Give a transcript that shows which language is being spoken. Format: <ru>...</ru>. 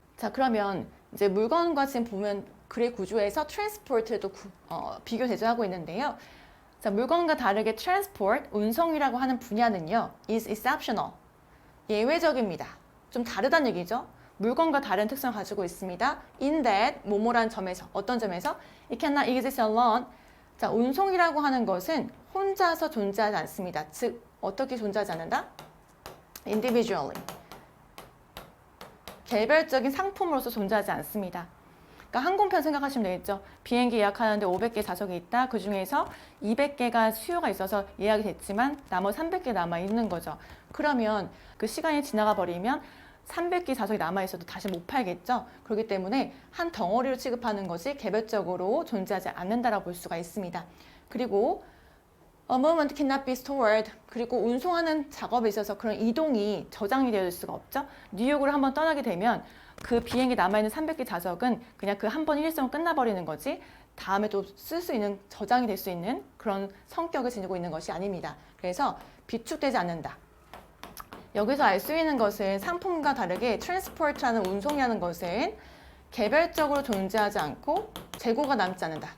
<ko>자, 그러면 이제 물건과 지금 보면 글의 구조에서 transport를 또 비교 대조하고 있는데요. 자, 물건과 다르게 transport, 운송이라고 하는 분야는요,</ko> <en>is exceptional,</en> <ko>예외적입니다. 좀 다르다는 얘기죠. 물건과 다른 특성을 가지고 있습니다.</ko> <en>in that,</en> <ko>뭐뭐란 점에서, 어떤 점에서</ko> <en>it cannot exist alone.</en> <ko>자, 운송이라고 하는 것은 혼자서 존재하지 않습니다. 즉, 어떻게 존재하지 않는다?</ko> <en>individually.</en> <ko>개별적인 상품으로서 존재하지 않습니다. 그러니까 항공편 생각하시면 되겠죠. 비행기 예약하는데 500개 좌석이 있다. 그 중에서 200개가 수요가 있어서 예약이 됐지만 나머지 300개 남아 있는 거죠. 그러면 그 시간이 지나가 버리면 300개 좌석이 남아 있어도 다시 못 팔겠죠. 그렇기 때문에 한 덩어리로 취급하는 것이 개별적으로 존재하지 않는다라고 볼 수가 있습니다.</ko> <en>그리고 A moment cannot be stored.</en> <ko>그리고 운송하는 작업에 있어서 그런 이동이 저장이 될 수가 없죠. 뉴욕을 한번 떠나게 되면 그 비행기 남아있는 300개 좌석은 그냥 그 한 번 일정 끝나버리는 거지 다음에 또 쓸 수 있는, 저장이 될 수 있는 그런 성격을 지니고 있는 것이 아닙니다. 그래서 비축되지 않는다. 여기서 알 수 있는 것은 상품과 다르게 transport라는 운송이라는 것은 개별적으로 존재하지 않고 재고가 남지 않는다.</ko>